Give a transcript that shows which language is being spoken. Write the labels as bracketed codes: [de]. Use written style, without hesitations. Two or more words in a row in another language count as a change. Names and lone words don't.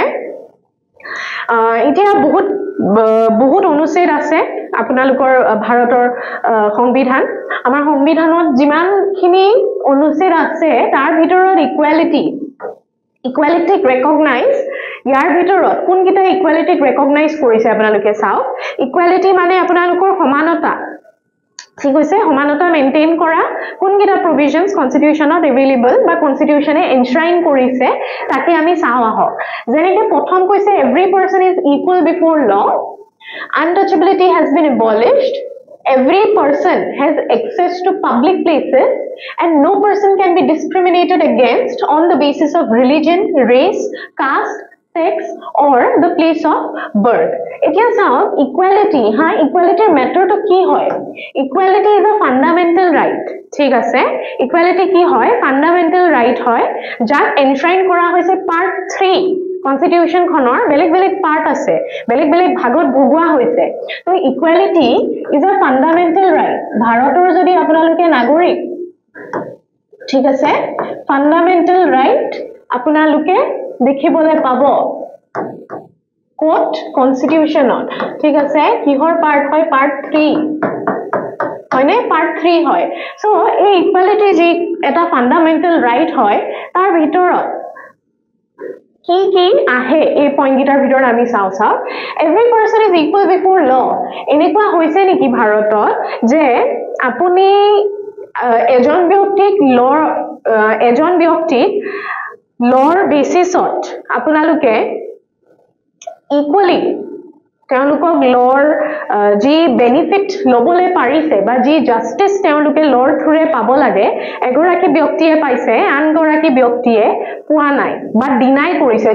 [as] এতিয়া বহুত অনুচ্ছেদ আছে আপোনালোকৰ ভাৰতৰ সংবিধান আমাৰ সংবিধানত যিমানখিনি অনুচ্ছেদ আছে তাৰ ভিতৰত [en] equalityক recognise [as] ইয়াৰ ভিতৰত কোনকিটা [en] equalityক recognise [as] কৰিছে আপোনালোকে চাওক ইকুৱেলিটি মানে আপোনালোকৰ সমানতা ঠিক আছে সমানতা মেইনটেইন কৰা কোনকিটা provisions constitutionত available বা constitutionে এনশ্ৰাইন কৰিছে তাকে আমি চাও আহক যেনেকৈ প্ৰথম কৈছে [en] every person is equal before law untouchability has been abolished every person has access to public places and no person can be discriminated against on the basis of religion race caste sex or the place of birth [as] এতিয়া চাও [en] equality equality matter [as] to কি হয় [en] equality is a fundamental right [as] ঠিক আছে equality কি হয় [en] fundamental right [as] হয় যাক এনশ্ৰাইন কৰা হৈছে part 3 constitution খনৰ বেলেগ part আছে বেলেগ ভাগত ভগোৱা হৈছে তো [en] equality is a fundamental right [as] ভাৰতৰ যদি আপোনালোকে নাগৰিক ঠিক আছে [en] fundamental right [as] আপোনালোকে দেখিবলৈ পাব কোট কনস্টিটিউশনত ঠিক আছে কিহৰ পাৰ্ট হয় পাৰ্ট 3 হয়নে পাৰ্ট 3 হয় সো এই ইকুৱেলিটি যি এটা [en] fundamental right [as] হয় তাৰ ভিতৰত কি আহে এই পইণ্টৰ ভিতৰত আমি চাও [en] every person is equal before law [as] এনেকুৱা হৈছে নেকি ভাৰতত যে আপুনি এজন ব্যক্তিক লৰ বেচিছত আপোনালোকে equally তেওঁলোকক লৰ যি বেনিফিট লবলে পাৰিছে বা যি জাস্টিস তেওঁলোকে লৰ থ্ৰুৰে পাব লাগে এগৰাকী ব্যক্তিয়ে পাইছে আনগৰাকী ব্যক্তিয়ে পোৱা নাই বা ডিনাই কৰিছে